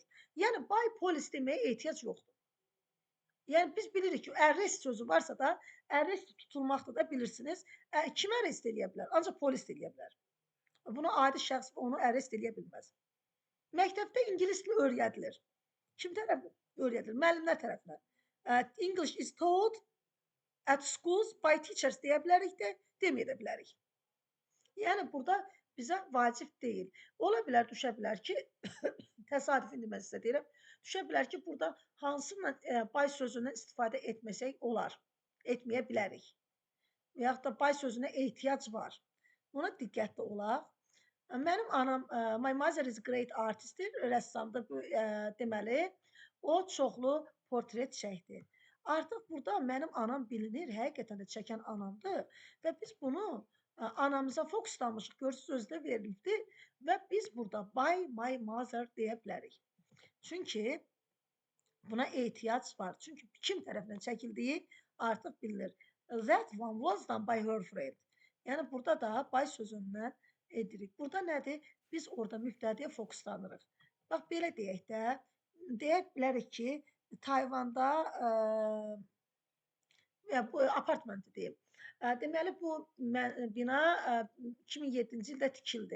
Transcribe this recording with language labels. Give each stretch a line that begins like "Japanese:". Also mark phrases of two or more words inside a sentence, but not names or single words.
Azerbaijani: Yəni, bay polis deməyə ehtiyac yoxdur. Yəni, biz bilirik ki, arrest sözü varsa da, arrest tutulmaqda da bilirsiniz. Kim arrest edə bilər? Ancaq polis edə bilər. Bunu adi şəxs onu arrest edə bilməz. Məktəbdə ingilis dili öyrədilir. Kim tərəfindən öyrədilir? Müəllimlər tərəfindən.
English: English is taught at schools by teachers
Azerbaijani: deyə bilərik də, deməyə də bilərik. Yəni, burada bizə vacib deyil. Ola bilər, düşə bilər ki, təsadüf indi mən sizə deyirəm, düşə bilər ki, burada hansıyla bay sözündən istifadə etməsək olar, etməyə bilərik. Və yaxud da bay sözünə ehtiyac var. Buna diqqətli olaq. Mənim anam,
English: my mother is a great artistdir,
Azerbaijani: rəssamdır, deməli, o çoxlu portret çəkdi. Artıq burada mənim anam bilinir, həqiqətən də çəkən anamdır və biz bunu anamıza fokuslamışıq, görürsünüz özdə verilibdir və biz burada
English: by my mother
Azerbaijani: deyə bilərik. Çünki buna ehtiyac var. Çünki kim tərəfindən çəkildiyi artıq bilinir.
English: That one was done by her friend.
Azerbaijani: Yəni, burada da by sözündən edirik. Burada nədir? Biz orada mübtədiyə fokuslanırıq. Bax, belə deyək də, deyə bilərik ki, Tayvanda bu apartmenti deyim. Deməli, bu bina 2007-ci ildə tikildi.